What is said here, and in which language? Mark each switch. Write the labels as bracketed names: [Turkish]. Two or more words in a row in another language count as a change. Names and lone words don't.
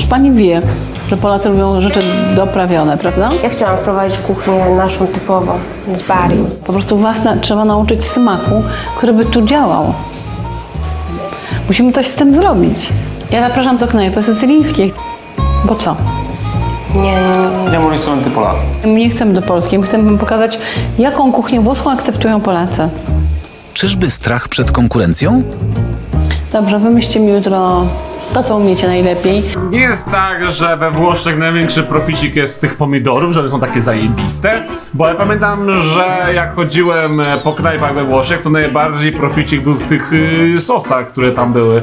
[Polish] Przecież pani wie, że Polacy lubią rzeczy doprawione, prawda? Ja chciałam wprowadzić kuchnię naszą typową, z Bari. Po prostu was trzeba nauczyć smaku, który by tu działał. Musimy coś z tym zrobić. Ja zapraszam do knajpy sycylijskiej. Bo co? Nie. [Italian] Andiamo al ristorante polacco. [Polish] My nie chcemy do Polski, my chcemy pokazać, jaką kuchnię włoską akceptują Polacy. Czyżby strach przed konkurencją? Dobrze, wymyślcie mi jutro to, co umiecie najlepiej. Nie jest tak, że we Włoszech największy proficik jest z tych pomidorów, że one są takie zajebiste, bo ja pamiętam, że jak chodziłem po knajpach we Włoszech, to najbardziej proficik był w tych sosach, które tam były.